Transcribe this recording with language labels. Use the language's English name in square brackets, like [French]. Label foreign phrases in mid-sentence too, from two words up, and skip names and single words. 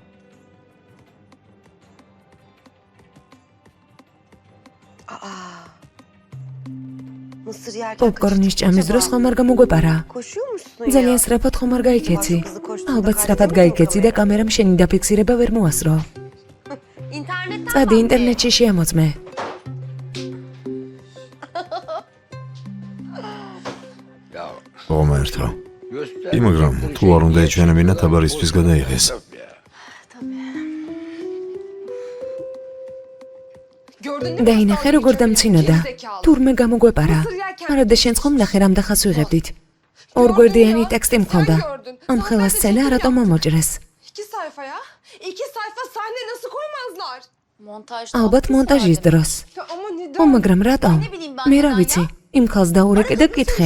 [Turkish] Mısır yerken [Georgian] პოპკორნის ჭამის დროს ხომ არ გამოგვეპარა? [Turkish] koşuyormuşsun ya. [Georgian] ძალიან სწრაფად ხომ არ გაიქეცი? ალბათ სწრაფად გაიქეცი და კამერამ შენი დაფიქსირება ვერ მოასრო. [Turkish] İnternetten [Georgian] წადი ინტერნეტში შეამოწმე. [Turkish] Ya [Georgian] ღომერთო. [Turkish] göster. [Georgian] მაგრამ თუ არ უნდა ეჩვენებინა თაბარისთვის გადაიღეს. [Turkish] Gördün mü? [Georgian] დაინახე როგორ დამცინოდა. თურმე გამოგვეპარა. არა და შენც ხომ ნახე რამდენ ხანს ვიღებდით. ორგვერდიანი ტექსტი მქონდა. ამ ხელა სცენა რატომ მომოჭრეს? [Turkish] 2 sayfa ya. 2 sayfa sahne nasıl koymazlar? Montajda. [Georgian] ალბათ მონტაჟის დროს. [Turkish] Ya ama neden? [Georgian] ო, მაგრამ რატომ? [Turkish] Ne bileyim ben [Georgian] მე რა [Turkish] neden [Georgian] ვიცი, [Turkish] ya? [Georgian] იმ ხალს დაურეკე და კითხე.